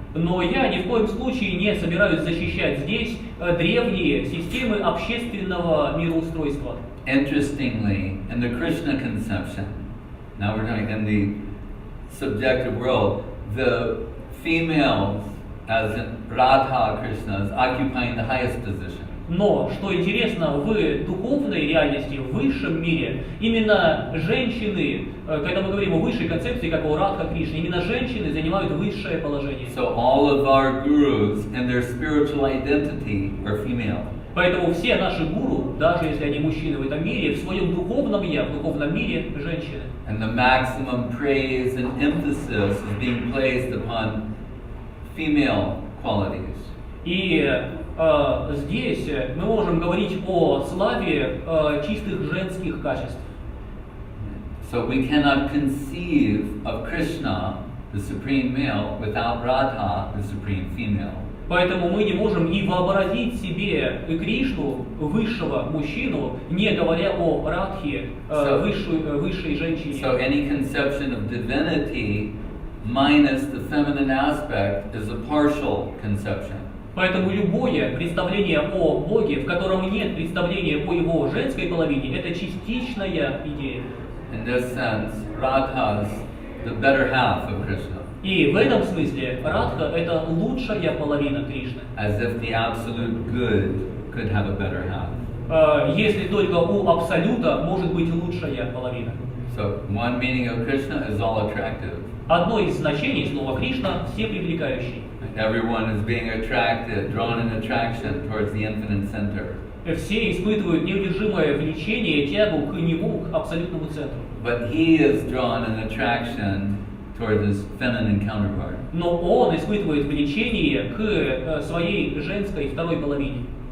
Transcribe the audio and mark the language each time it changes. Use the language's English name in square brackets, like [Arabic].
[Russian] Но я ни в коем случае не собираюсь защищать здесь древние системы общественного мироустройства. [English] Interestingly, in the Krishna conception, now we're talking in the subjective world, the females, as in Radha Krishnas, occupying the highest position. [Russian] Но, что интересно, в духовной реальности, в высшем мире, именно женщины, когда мы говорим о высшей концепции, как о Радха Кришне, именно женщины занимают высшее положение. [English] So all of our gurus and their spiritual identity are female. [Russian] Поэтому все наши гуру, даже если они мужчины в этом мире, в своем духовном я, в духовном мире женщины. [English] And the maximum praise and emphasis is being placed upon female qualities. [Russian] И здесь мы можем говорить о славе чистых женских качеств. [English] So we cannot conceive of Krishna, the supreme male, without Radha, the supreme female. [Russian] Поэтому мы не можем и вообразить себе Кришну, высшего мужчину, не говоря о Радхе, высшей женщине. [English] So any conception of divinity minus the feminine aspect is a partial conception. [Russian] Поэтому любое представление о Боге, в котором нет представления о его женской половине, это частичная идея. [English] In this sense, Radha is the better half of Krishna. [Russian] И в этом смысле Радха – это лучшая половина Кришны. [English] As if the absolute good could have a better half. [Russian] Если только у Абсолюта может быть лучшая половина. [English] So one meaning of Krishna is all attractive. [Russian] Одно из значений слова Кришна – все привлекающий. [English] Everyone is being attracted, drawn in attraction towards the infinite center. [Russian] Все испытывают неудержимое влечение, тягу к нему, к абсолютному центру. [English] But he is drawn in attraction toward his feminine counterpart. [Russian] Но он испытывает влечение к своей женской второй половине.